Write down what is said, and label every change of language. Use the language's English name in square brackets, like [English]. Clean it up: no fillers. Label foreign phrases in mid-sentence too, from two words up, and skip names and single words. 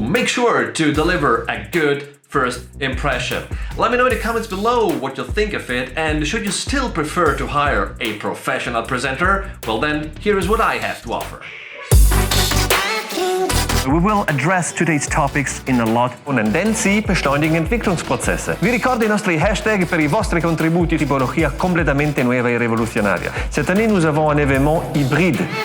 [English] Make sure to deliver a good first impression. Let me know in the comments below what you think of it, and should you still prefer to hire a professional presenter? Well then, here is what I have to offer. We will address today's topics in a lot. [German] Tendenze beschleunigen Entwicklungsprozesse. [Italian] Vi ricordo i nostri hashtag per i vostri contributi tipologia completamente nuova e révolutionnaire. [French] Cette année, nous avons un événement hybride.